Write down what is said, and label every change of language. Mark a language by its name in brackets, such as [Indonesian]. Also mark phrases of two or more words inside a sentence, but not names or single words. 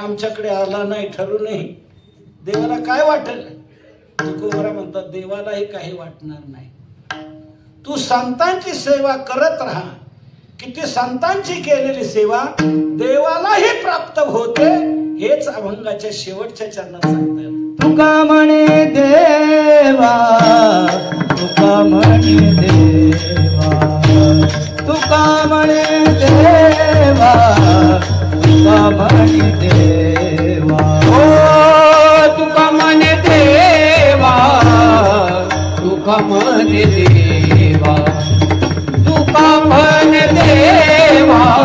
[Marathi] आमच्याकडे आला नाही ठरू नाही, देवाला काय वाटेल? तुकोबरा म्हणतात देवालाही काही वाटणार नाही। तू संतांची सेवा करत राहा, किती संतांची केलेली सेवा देवालाही प्राप्त होते, हेच अभंगाच्या शेवटच्या चरणात सांगतात। तुका म्हणे देवा, तुका म्हणे देवा, तुका म्हणे देवा, तुका म्हणे देवा, ओ तुका म्हणे देवा, तुका म्हणे देवा, तुका म्हणे देवा,